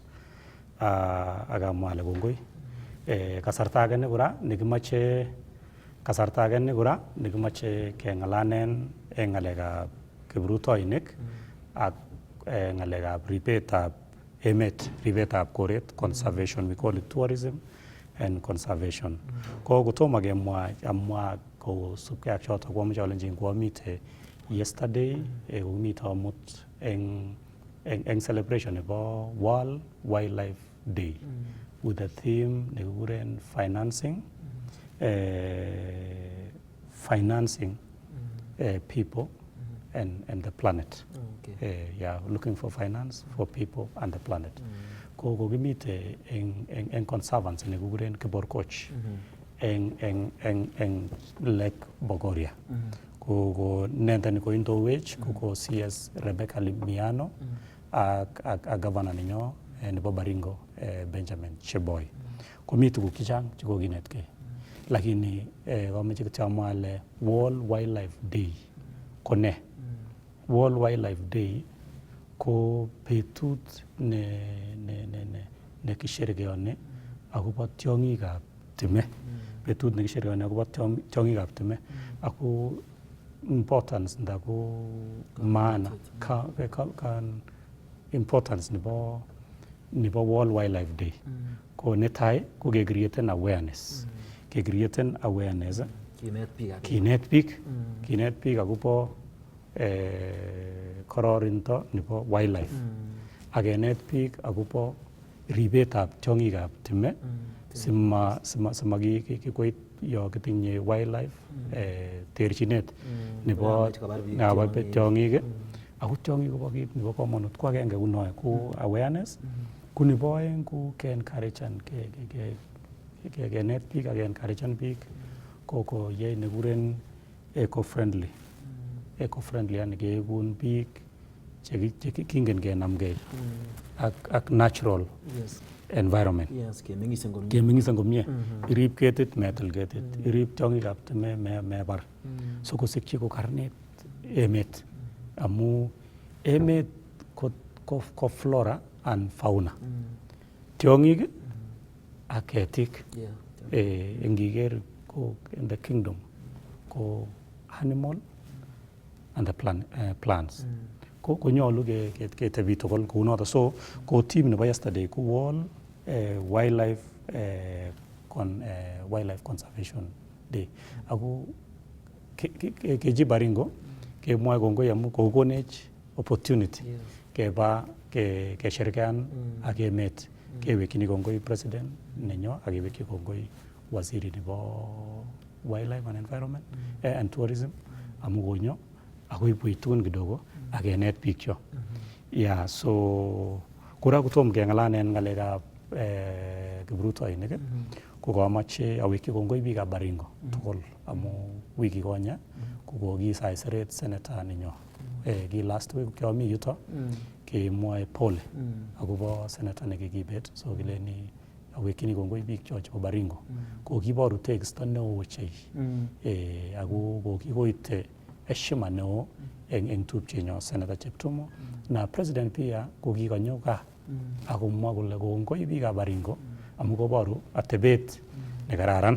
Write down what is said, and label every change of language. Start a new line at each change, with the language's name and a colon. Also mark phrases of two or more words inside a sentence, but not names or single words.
Kalenjin: Akamwa ale kongoi. Kasarta age nekimache keng'alanen eng ng'alekab kiprutoinik ak ng'alekab ribetab emet, ribetab koret,
English: conservation, we call it tourism and conservation.
Kalenjin: Ko kotomo amwa kosubkei ak chotok koamuche alenjin koamite yesterday, komite amut eng celebration nebo World Wildlife Day
English: with the theme
Kalenjin: nekikuren
English: financing people and the planet. Looking for finance for people and the planet.
Kalenjin: Ko kokimite eng conservancy nekikuren Kiborkoch eng Lake Bogoria. Ko nendani ko indowech ko CS Rebecca Limiano ak governor ninyo nebo Baringo Benjamin Cheboy. Komi tuguk chechang chekokinetkei. Lakini kameche kityo amwa ale World Wildlife Day ko ne? World Wildlife Day ko betut ne kisherekeoni akobo tiong'ikab time. Betut ne kisherekeoni akobo tiong'ikab time. Ako importance ndako maana kan importance nebo World Wildlife Day. Ko netai ko ke-createn awareness. Ke-createn awareness. Kinet biik akobo kororindo nebo wildlife. Akenet biik akobo ribetab tiong'ikab time simakikoit yo kitinye wildlife terchinet nebo tiong'ik. Ako tiong'ik kobo kit nebo komonut ko agenge kunoe ko awareness. Ku nebo oeng ko ke-encouragean kenet biik ak ke-encouragean biik ko yai nekikuren eco-friendly. Eco-friendly yani keekun biik chekingen kenamgei ak
English: natural environment.
Kalenjin: Kemeng'isen komie. Irib ketit metil ketit. Irib tiong'ikab time mebar. So kosikyi kokarnit emet. Amu emet ko
English: flora and fauna.
Kalenjin: Tiong'ik ak ketik. Ngiker ko
English: in the kingdom ko animal and the plants.
Kalenjin: Ko nyolu ketebi tugul kou noto. So ko team nebo yesterday ko World Wildlife Conservation Day. Ako keji Baringo kemwoe kongoi amu kokonech opportunity keba kesherekean ak emet. Kewekchini kongoi president nenyo ak kewekchi kongoi waziri nebo
English: wildlife and environment and tourism
Kalenjin: amu konyo akoibwech tugun kidogo ak kenet biik cho. So kora kotom keng'alanen ng'alekab kiprutoinik ko kamache awekchi kongoi biikab Baringo tugul amu wiki konye ko kokisaiseret senator nenyo. Ki last week kiami yuto kemwoe pole akobo senator nekikibet. So kileni awekchini kongoi biik cho chebo Baringo. Ko kiboru tekisto neo ochei. Ako kokikoite heshima neo eng tupchenyo Senator Cheptumo na president pia kokikonyo kaa akomwa kole kongoi biikab Baringo amu koboru atebet nekararan.